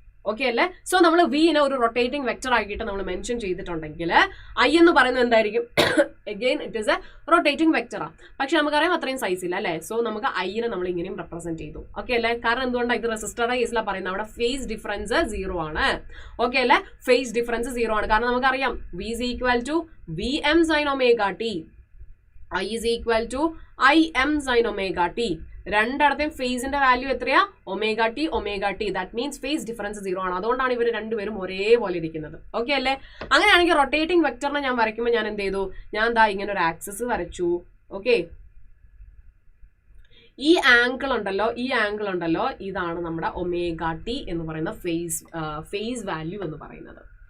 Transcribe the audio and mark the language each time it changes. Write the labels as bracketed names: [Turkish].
[Malayalam] Okay അല്ലേ, so നമ്മൾ വിനെ ഒരു റൊട്ടേറ്റിംഗ് വെക്ടർ ആക്കിയിട്ട് നമ്മൾ മെൻഷൻ ചെയ്തിട്ടുണ്ടെങ്കിൽ I എന്ന് പറയുന്നത് എന്തായിരിക്കും, [English] again it is a [Malayalam] rotating വെക്ടറാ. പക്ഷെ നമുക്കറിയാം അത്രയും സൈസ് ഇല്ല അല്ലേ. സോ നമുക്ക് I-നെ നമ്മൾ ഇങ്ങനെയും റെപ്രസെന്റ് ചെയ്തു. ഓക്കെ അല്ലേ, കാരണം എന്തുകൊണ്ടാണ്, ഇത് റെസിസ്റ്ററുടെ കേസിലാണ് പറയുന്നത്, അവിടെ ഫേസ് ഡിഫറൻസ് 0 ആണ്. ഓക്കെ അല്ലേ, ഫേസ് ഡിഫറൻസ് 0 ആണ്. കാരണം നമുക്കറിയാം [English] V is equal to VM sin omega t, I is equal to IM sin omega t. [Malayalam] രണ്ടിടത്തെയും ഫേസിന്റെ value എത്രയാ, ω t. [English] that means [Malayalam] phase difference 0 ആണ്. അതുകൊണ്ടാണ് ഇവർ രണ്ടുപേരും ഒരേപോലെ ഇരിക്കുന്നത്. ഓക്കെ അല്ലേ, അങ്ങനെയാണെങ്കിൽ റൊട്ടേറ്റിംഗ് വെക്ടറിനെ ഞാൻ വരയ്ക്കുമ്പോൾ ഞാൻ എന്ത് ചെയ്തു, ഞാൻ ഇങ്ങനെ ഒരു ആക്സിസ് വരച്ചു. ഓക്കെ, ഈ ആംഗിൾ ഉണ്ടല്ലോ, ഇതാണ് നമ്മുടെ ω t എന്ന് പറയുന്ന ഫേസ് വാല്യൂ എന്ന് പറയുന്നത്.